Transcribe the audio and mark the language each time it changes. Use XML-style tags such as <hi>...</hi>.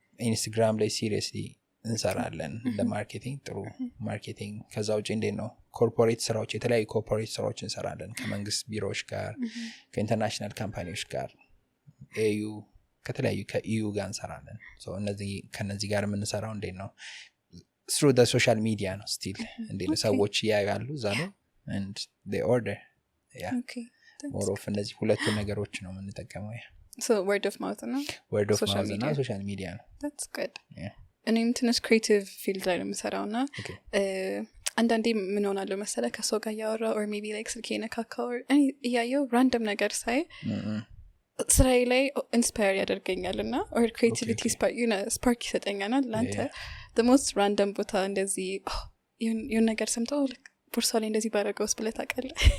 <am>ኢንስታግራም ላይ ሲሪየስሊ እንሰራለን ለማርኬቲንግ ጥሩ ማርኬቲንግ። ከዛ ውጭ እንዴት ነው ኮርፖሬት ስራዎች የተለያዩ ኮርፖሬት ስራዎች እንሰራለን ከመንግስት ቢሮዎች ጋር ከኢንተርናሽናል ካምፓኒዎች ጋር ኤዩ ከተለያዩ ከኢዩ ጋር እንሰራለን። ከነዚህ ጋር የምንሰራው እንዴት ነው</am> <en>through the social media</en> <am>ነው። ስቲል እንዴት ነው ሰዎች ያያሉ እዛ ነው</am> <en>and they order yeah more of</en> <am>እነዚህ ሁለቱ ነገሮች ነው የምንጠቀመው።</am> <en>so word of mouth</en> <am>እና</am> <en>social media</en> <am>ነው።</am> <en>that's good yeah</en> <am>እኔም ትንሽ ክሬቲቭ ፊልድ ላይ ነው የምሰራው እና አንዳንዴ ምን ሆናለሁ መሰለህ ከሰው ጋር ያወራ</am> <en>or maybe like</en> <am>ስልኬ ነካካው እያየው ራንደም ነገር ሳይ ስራዬ ላይ ኢንስፓየር ያደርገኛል እና ኦር ክሬቲቪቲ ስፓርክ ይሰጠኛል ለአንተ</am> <en>the most random</en> <am>ቦታ እንደዚህ የሆነ ነገር ሰምተው ቦርሳ ላይ እንደዚህ ባደረገውስ ብለህ ታውቃለህ?</am>